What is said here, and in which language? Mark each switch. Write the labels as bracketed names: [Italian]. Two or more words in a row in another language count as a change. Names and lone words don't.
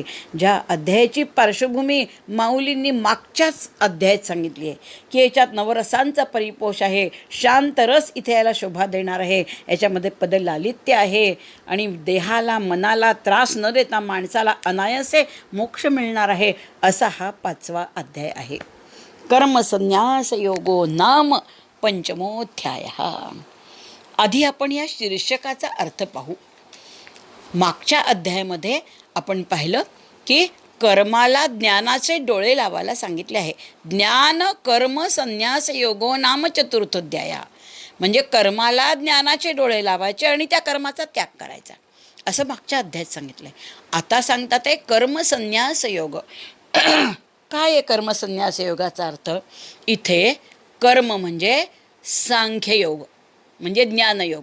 [Marathi] ज्या अध्यायाची पार्श्वभूमी माऊलींनी मागच्याच अध्यायात सांगितली आहे की याच्यात नवरसांचा परिपोष आहे, शांत रस इथे याला शोभा देणार आहे, याच्यामध्ये पदलालित्य आहे आणि देहाला मनाला त्रास न देता माणसाला अनायासे मोक्ष मिळणार आहे, असा हा 5वा अध्याय आहे. [Sanskrit] कर्मसन्यास योगो नाम पंचमोध्याय. [Marathi] आधी आपण या शीर्षकाचा अर्थ पाहू. मागच्या अध्यायामध्ये आपण पाहिलं की कर्माला ज्ञानाचे डोळे लावायला सांगितले आहे. [Sanskrit] ज्ञान कर्म संन्यास योगो नाम चतुर्थोध्याया. [Marathi] म्हणजे कर्माला ज्ञानाचे डोळे लावायचे आणि त्या कर्माचा त्याग करायचा, असं मागच्या अध्यायात सांगितलं आहे. आता सांगतात आहे कर्मसन्यास योग. काय आहे कर्मसन्यास योगाचा अर्थ? इथे कर्म म्हणजे सांख्ययोग, म्हणजे ज्ञानयोग.